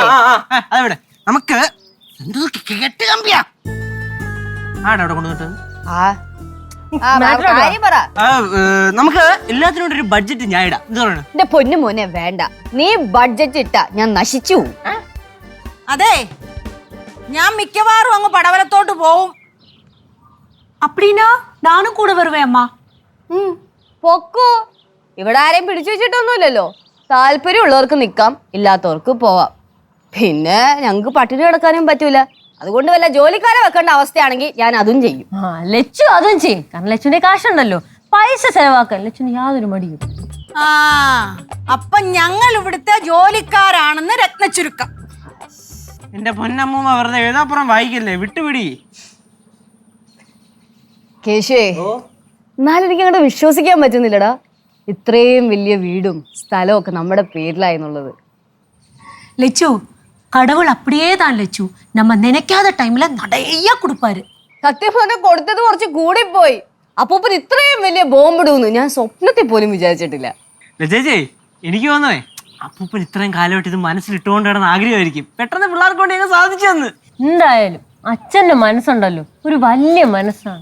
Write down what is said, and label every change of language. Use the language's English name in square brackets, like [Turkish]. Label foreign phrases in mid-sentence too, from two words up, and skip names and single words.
[Malayalam] അതെവിടെ നമുക്ക് കേട്ട് കമ്പിയാ ആടെ അവിടെ കൊണ്ടുവന്നിട്ട്. കാര്യം പറ. നമുക്ക് എല്ലാത്തിനും ഒരു ബഡ്ജറ്റ് ഞാൻ ഇടാം. എന്ത് പറയണ? എന്റെ പൊന്നു മോനെ വേണ്ട, നീ ബഡ്ജറ്റ് ഇട്ടാ ഞാൻ നശിച്ചു പോവും. അതെ, ഞാൻ മിക്കവാറും അങ്ങ് പടവലത്തോട്ട് പോവും. [Tamil] அப்படின்னா நானும் கூட வருவேன் அம்மா. [Malayalam] പൊക്കോ, ഇവിടെ ആരെയും പിടിച്ചു വെച്ചിട്ടൊന്നുമില്ലല്ലോ. താല്പര്യമുള്ളവർക്ക് നിക്കാം, ഇല്ലാത്തവർക്ക് പോവാം. പിന്നെ ഞങ്ങക്ക് പട്ടിണി കിടക്കാനും പറ്റൂല. അതുകൊണ്ട് വല്ല ജോലിക്കാരെ വെക്കേണ്ട അവസ്ഥയാണെങ്കിൽ ഞാൻ അതും ചെയ്യും. ലച്ചു അതും ചെയ്യും. കാരണം ലച്ചുവിന്റെ കാശുണ്ടല്ലോ, പൈസ ചെലവാക്കാൻ ലച്ചുവിന് യാതൊരു മടിയും. അപ്പൊ ഞങ്ങൾ ഇവിടുത്തെ ജോലിക്കാരാണെന്ന് രത്നച്ചുരുക്കം. എന്റെ പൊന്നമ്മൂമ്മ വെറുതെ എഴുതാപ്പുറം വായിക്കല്ലേ, വിട്ടുപിടി. കേശുവേ, എന്നാലും എനിക്ക് അങ്ങോട്ട് വിശ്വസിക്കാൻ പറ്റുന്നില്ലടാ, ഇത്രയും വലിയ വീടും സ്ഥലവും ഒക്കെ നമ്മുടെ പേരിലായെന്നുള്ളത്. [Tamil] லெச்சு, கடவுள் அப்படியே தான் லெச்சு. நம்ம நினைக்காத டைம்ல நிறைய கொடுப்பாரு. [Malayalam] സത്യം പറഞ്ഞാൽ കൊടുത്തത് കുറച്ച് കൂടിപ്പോയി. അപ്പൂപ്പൻ ഇത്രയും വലിയ ബോംബിടുമെന്ന് ഞാൻ സ്വപ്നത്തിൽ പോലും വിചാരിച്ചിട്ടില്ല. ചേച്ചി എനിക്ക് തോന്നേ അപ്പൂപ്പൻ ഇത്രയും കാലമായിട്ട് ഇത് മനസ്സിലിട്ടുകൊണ്ട് കിടന്ന് ആഗ്രഹമായിരിക്കും, പെട്ടെന്ന് പിള്ളേർക്ക് കൊണ്ട് ഞങ്ങൾ സാധിച്ചു തന്ന്. എന്തായാലും അച്ഛന്റെ മനസ്സുണ്ടല്ലോ, ഒരു വലിയ മനസ്സാണ്.